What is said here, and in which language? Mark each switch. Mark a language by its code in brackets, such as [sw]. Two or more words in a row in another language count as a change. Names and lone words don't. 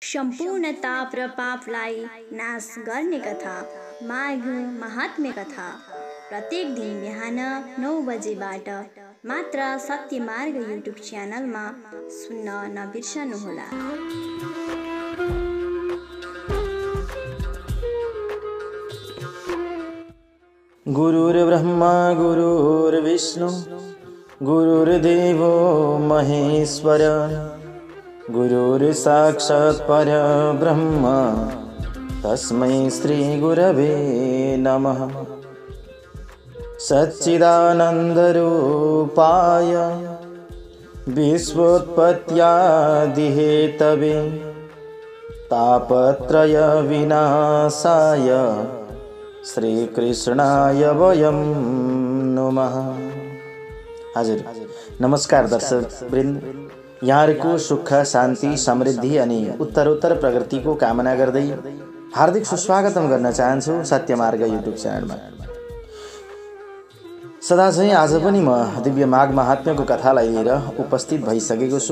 [ne] सम्पूर्ण ताप र पापलाई नाश गर्ने कथा माघ महात्म्य कथा प्रत्येक दिन बिहान 9 बजेबाट मात्र सत्यमार्ग युट्युब च्यानलमा सुन्न नबिर्सनुहोला। [sa] गुरुर्ब्रह्मा गुरुर्विष्णु गुरुर्देवो महेश्वर गुरुर्साक्षात् परब्रह्म तस्मै श्री गुरवे नमः। सच्चिदानन्दरूपाय विश्वोत्पत्त्यादिहेतवे तापत्रय विनाशाय श्रीकृष्णाय वयं नमः। [ne] हजुर नमस्कार दर्शक वृन्द, यहाँहरूको सुख शान्ति समृद्धि अनि उत्तरोत्तर प्रगतिको कामना गर्दै हार्दिक सुस्वागतम गर्न चाहन्छु सत्यमार्ग युट्युब च्यानलमा। सदाझैँ आज पनि म दिव्य माघ महात्म्यको कथालाई लिएर उपस्थित भइसकेको छु।